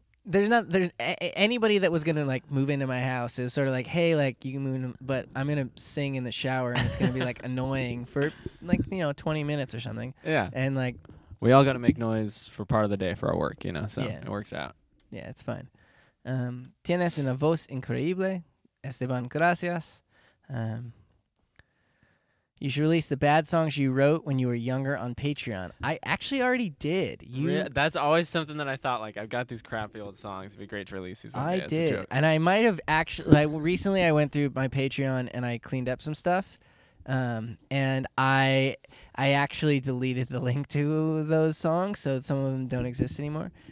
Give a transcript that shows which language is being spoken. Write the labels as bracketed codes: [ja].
[en] anybody that was gonna like move into my house. It was sort of like, hey, like you can move in, but I'm gonna sing in the shower and it's gonna be like annoying for like 20 minutes or something. Yeah. And like We all got to make noise for part of the day for our work, so Yeah. it works out. yeah, it's fine. [es] Tienes una voz increíble, Esteban. Gracias. [en] You should release the bad songs you wrote when you were younger on Patreon. I actually already did. That's always something that I thought, like, I've got these crappy old songs. It'd be great to release these one day I as a did, joke. and I might have actually. Recently, I went through my Patreon and I cleaned up some stuff, and I actually deleted the link to those songs, so some of them don't exist anymore.